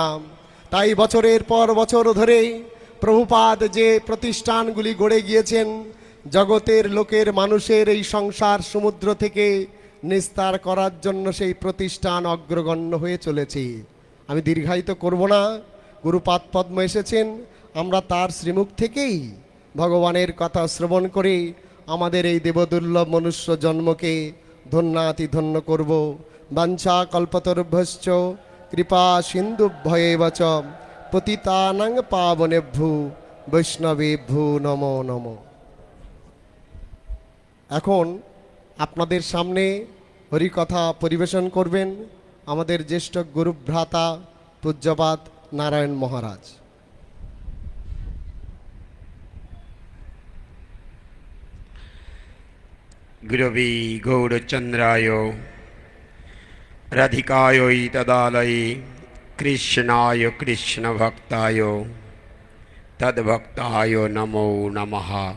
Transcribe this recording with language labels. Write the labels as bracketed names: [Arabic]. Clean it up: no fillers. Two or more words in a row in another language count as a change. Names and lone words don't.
[Bangla] তাই বছরের পর বছর ধরে প্রভুপাদ যে প্রতিষ্ঠানগুলি গড়ে গিয়েছেন জগতের লোকের মানুষের এই সংসার সমুদ্র থেকে নিস্তার করার জন্য সেই প্রতিষ্ঠান অগ্রগণ্য হয়ে চলেছে। আমি দীর্ঘায়িত করব না। গুরুপাদ পদ্ম এসেছেন, আমরা তার শ্রীমুখ থেকেই ভগবানের কথা শ্রবণ করে আমাদের এই দেবদুর্লভ মনুষ্য জন্মকে ধন্যাতি ধন্য করব। [Sanskrit] বাঞ্ছা কল্পতরুভ্যশ্চ কৃপা সিন্ধুভ্যেব চ পতিতানাং পাবনেভ্যু বৈষ্ণবেভ্যু নমো নমো। [Bangla] এখন আপনাদের সামনে হরিকথা পরিবেশন করবেন আমাদের জ্যেষ্ঠ গুরুভ্রাতা পূজ্যপাদ নারায়ণ মহারাজ। [Sanskrit] গুরবে গৌরচন্দ্রায় রাধিকায় তদালয়ে কৃষ্ণায় কৃষ্ণভক্তায় তদ্ভক্তায় নমো নমঃ।